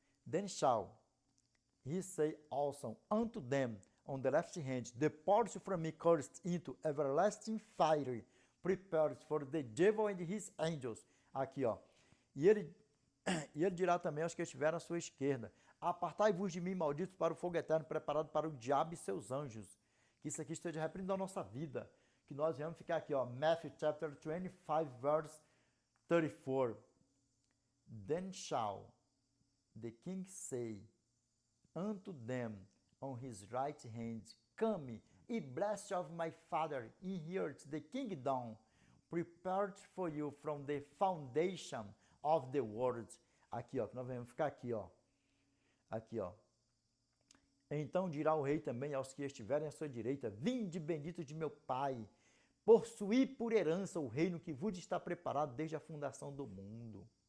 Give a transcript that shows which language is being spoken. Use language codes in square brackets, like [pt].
[en] Then shall he say also unto them on the left hand, depart from me, cursed, into everlasting fire, prepared for the devil and his angels. [pt] Aqui, ó. E ele dirá também aos que estiverem à sua esquerda: apartai-vos de mim, malditos, para o fogo eterno, preparado para o diabo e seus anjos. Que isso aqui esteja repreendido a nossa vida. Que nós venhamos ficar aqui, ó, [en] Matthew chapter 25, verse 34. Then shall the king say unto them on his right hand, come, ye blessed of my father, inherit the kingdom prepared for you from the foundation of the world. [pt] Aqui, ó, que nós vamos ficar aqui, ó. Aqui, ó. Então dirá o rei também aos que estiverem à sua direita: vinde, benditos de meu Pai, possuí por herança o reino que vos está preparado desde a fundação do mundo.